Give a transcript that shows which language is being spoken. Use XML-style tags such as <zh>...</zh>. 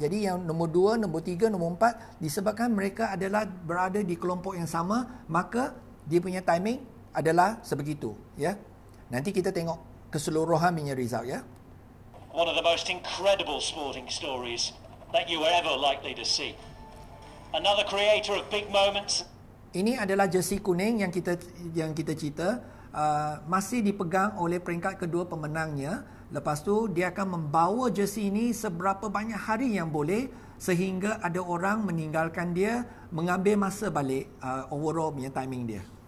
<ms>Jadi yang nombor 2, nombor 3, nombor 4, disebabkan mereka adalah berada di kelompok yang sama, maka dia punya timing adalah sebegitu. Ya. Nanti kita tengok keseluruhan punya result. Ya.</ms> <en>One of the most incredible sporting stories that you were ever likely to see. Another creator of big moments.</en> <ms>Ini adalah jersey kuning yang kita cerita, masih dipegang oleh peringkat kedua pemenangnya. Lepas tu dia akan membawa jersey ini seberapa banyak hari yang boleh, sehingga ada orang meninggalkan dia, mengambil masa balik overall punya timing dia.</ms>